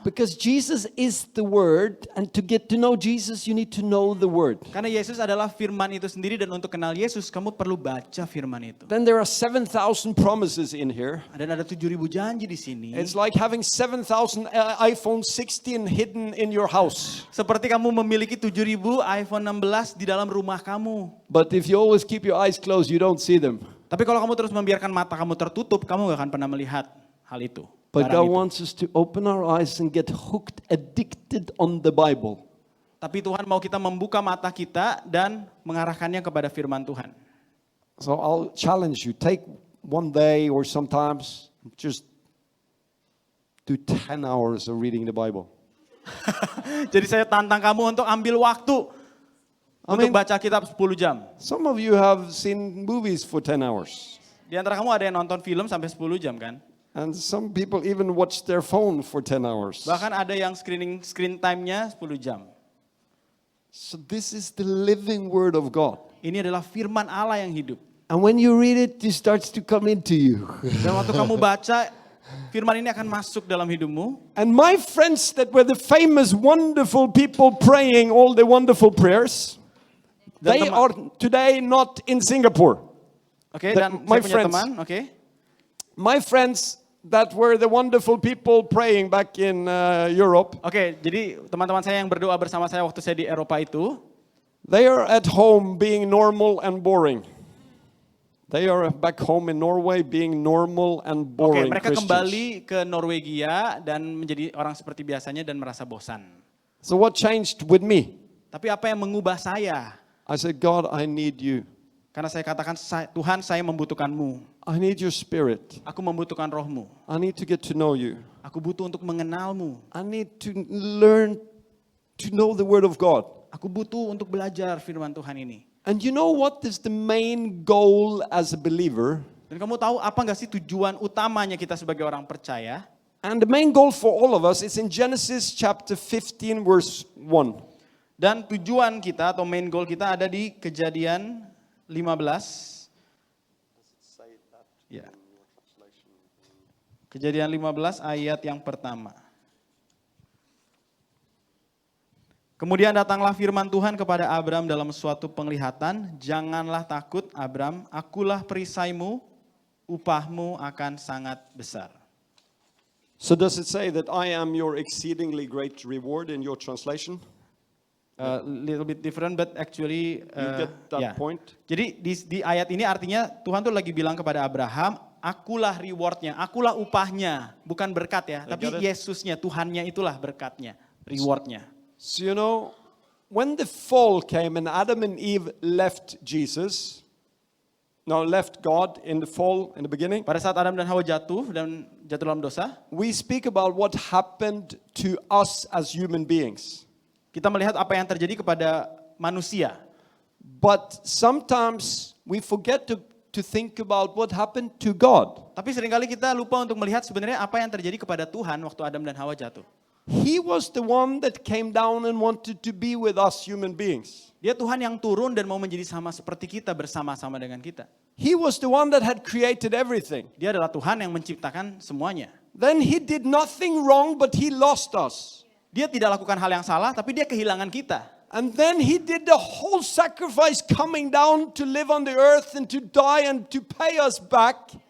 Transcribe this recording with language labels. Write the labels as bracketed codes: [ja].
[en] Because Jesus is the Word, and to get to know Jesus, you need to know the Word. [id] Karena Yesus adalah firman itu sendiri dan untuk kenal Yesus kamu perlu baca firman itu. [en] Then there are 7,000 promises in here. [id] Dan ada 7.000 janji di sini. [en] It's like having 7,000 iPhone 16 hidden in your house. [id] Seperti kamu memiliki 7.000 iPhone 16 di dalam rumah kamu. [en] But if you always keep your eyes closed, you don't see them. [id] Tapi kalau kamu terus membiarkan mata kamu tertutup, kamu gak akan pernah melihat hal itu. [en] But [id] barang [en] God [id] itu. [en] wants us to open our eyes and get hooked, addicted on the Bible. [id] Tapi Tuhan mau kita membuka mata kita dan mengarahkannya kepada firman Tuhan. [en] So I'll challenge you, take one day or sometimes just do 10 hours of reading the Bible. [id] Jadi saya tantang kamu untuk ambil waktu untuk baca kitab 10 jam. [en] Some of you have seen movies for 10 hours. [id] Di antara kamu ada yang nonton film sampai 10 jam kan? [en] And some people even watch their phone for 10 hours. [id] Bahkan ada yang screen time-nya 10 jam. [en] So this is the living word of God. [id] Ini adalah firman Allah yang hidup. [en] And when you read it, it starts to come into you. [id] Dan waktu kamu baca, firman ini akan masuk dalam hidupmu. [en] And my friends that were the famous, wonderful people praying all the wonderful prayers, they are today not in Singapore. [id] Oke, dan [en] my [id] saya punya [en] friends. [id] teman, oke. [en] My friends that were the wonderful people praying back in Europe, [id] Oke, jadi teman-teman saya yang berdoa bersama saya waktu saya di Eropa itu, [en] they are at home being normal and boring. They are back home in Norway being normal and boring [id] mereka [en] Christians. [id] kembali ke Norwegia dan menjadi orang seperti biasanya dan merasa bosan. [en] So what changed with me? [id] Tapi apa yang mengubah saya? [en] I said, God, I need you. [id] Karena saya katakan, Tuhan saya membutuhkanmu. [en] I need your spirit. [id] Aku membutuhkan rohmu. [en] I need to get to know you. [id] Aku butuh untuk mengenalmu. [en] I need to learn to know the word of God. [id] Aku butuh untuk belajar firman Tuhan ini. [en] And you know what is the main goal as a believer? [id] Dan kamu tahu apa nggak sih tujuan utamanya kita sebagai orang percaya? [en] And the main goal for all of us is in Genesis chapter 15 verse 1. [id] Dan tujuan kita atau [en] main goal [id] kita ada di Kejadian 15. Ya. Kejadian 15 ayat yang pertama. Kemudian datanglah firman Tuhan kepada Abram dalam suatu penglihatan, janganlah takut Abram, akulah perisaimu, upahmu akan sangat besar. [en] So does it say that I am your exceedingly great reward in your translation? Little bit different, but actually, You get that yeah. point? [id] Jadi di ayat ini artinya Tuhan tuh lagi bilang kepada Abraham, akulah rewardnya, akulah upahnya, bukan berkat ya, tapi [en] got it. [id] Yesusnya, Tuhannya itulah berkatnya, rewardnya. [en] So you know, when the fall came and Adam and Eve left left God in the fall in the beginning, [id] Pada saat Adam dan Hawa jatuh dalam dosa, [en] we speak about what happened to us as human beings. [id] kita melihat apa yang terjadi kepada manusia. [en] But sometimes we forget to think about what happened to God. [id] Tapi seringkali kita lupa untuk melihat sebenarnya apa yang terjadi kepada Tuhan waktu Adam dan Hawa jatuh. [en] He was the one that came down and wanted to be with us human beings. [id] Dia Tuhan yang turun dan mau menjadi sama seperti kita, bersama-sama dengan kita. [en] He was the one that had created everything. [id] Dia adalah Tuhan yang menciptakan semuanya. [en] Then he did nothing wrong, but he lost us. [id] Dia tidak lakukan hal yang salah, tapi dia kehilangan kita. [en] And then he did the whole sacrifice coming down to live on the earth and to die and to pay us back.